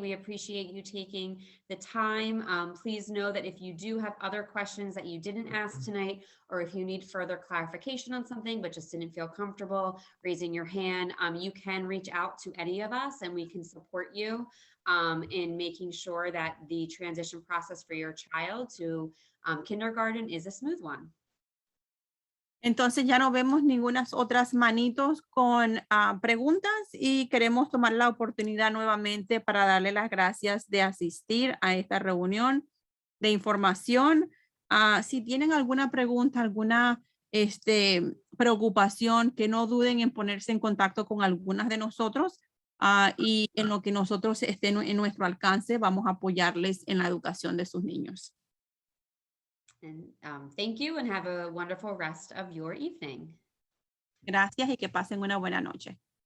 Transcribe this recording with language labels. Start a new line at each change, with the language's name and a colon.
English: We appreciate you taking the time. Please know that if you do have other questions that you didn't ask tonight, or if you need further clarification on something but just didn't feel comfortable raising your hand, you can reach out to any of us and we can support you in making sure that the transition process for your child to kindergarten is a smooth one.
Spanish: Entonces ya no vemos ninguna otras manitos con preguntas y queremos tomar la oportunidad nuevamente para darle las gracias de asistir a esta reunión de información. Si tienen alguna pregunta, alguna preocupación, que no duden en ponerse en contacto con algunas de nosotros y en lo que nosotros estén en nuestro alcance, vamos a apoyarles en la educación de sus niños.
English: And thank you and have a wonderful rest of your evening.
Spanish: Gracias y que pasen una buena noche.